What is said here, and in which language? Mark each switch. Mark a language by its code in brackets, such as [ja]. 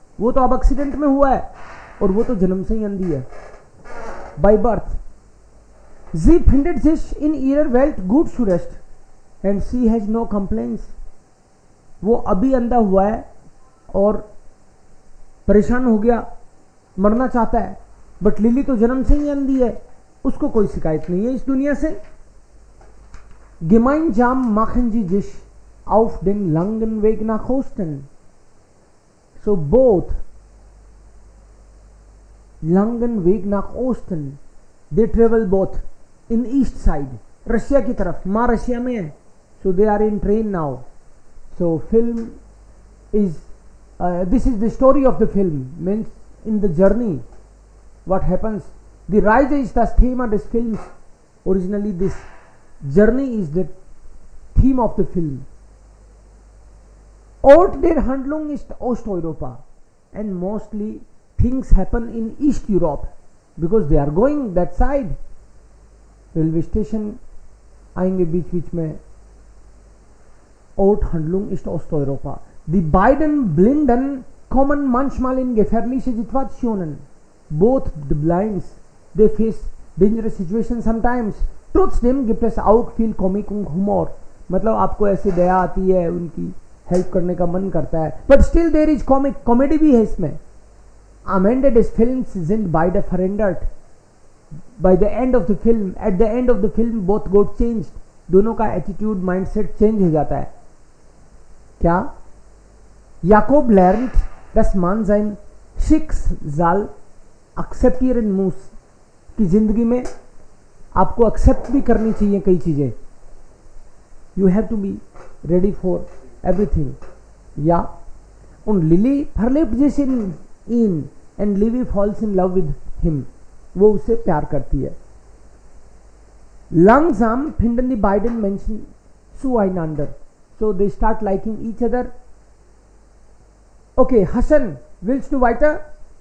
[hi] वो तो अब एक्सीडेंट में हुआ है और वो तो जन्म से ही अंधी है. [en] By birth. [de] Sie findet sich in ihrer Welt gut zurecht. [en] And she has no complaints. [hi] वो अभी अंधा हुआ है और परेशान हो गया, मरना चाहता है, बट लिली तो जन्म से ही अंधी है, उसको कोई शिकायत नहीं है इस दुनिया से। [de] Gemeinsam machen sie sich auf den langen Weg nach Osten. [en] So both [de] langen Weg nach Osten, [en] they travel both in east side, [hi] Russia की तरफ, माँ रशिया में है, [en] so they are in train now. So film is this is the story of the film, means in the journey what happens. [de] The Reise ist das Thema des Films. [en] Originally this journey is the theme of the film. [de] Ort der Handlung ist Osteuropa [en] and mostly things happen in East Europe because they are going that side. [hi] Railway station आएंगे बीच बीच में. [de] Ort Handlung ist Osteuropa. Die beiden Blinden kommen manchmal in gefährliche Situationen. [en] Both the blinds, they face dangerous situations sometimes. [de] Trotzdem gibt es auch viel Komik und Humor. [hi] मतलब आपको ऐसे दया आती है, उनकी help करने का मन करता है, [en] but still there is comic, [hi] comedy भी है इसमें. [de] Am Ende des Films sind beide verändert. [en] By the end of the film, at the end of the film both got changed. [hi] दोनों का एटीट्यूड, माइंडसेट चेंज हो जाता है. क्या? [de] Jakob lernt, dass man sein Schicksal akzeptieren muss. [hi] कि जिंदगी में आपको एक्सेप्ट भी करनी चाहिए कई चीजें. [en] You have to be ready for everything. या उन Lily [de] verliebt sich in ihn [en] and Livy falls in love with him. [hi] वो उससे प्यार करती है. [de] Langsam finden die beiden Menschen zueinander. [en] So they start liking each other. [de] Okay, Hassan, willst du weiter?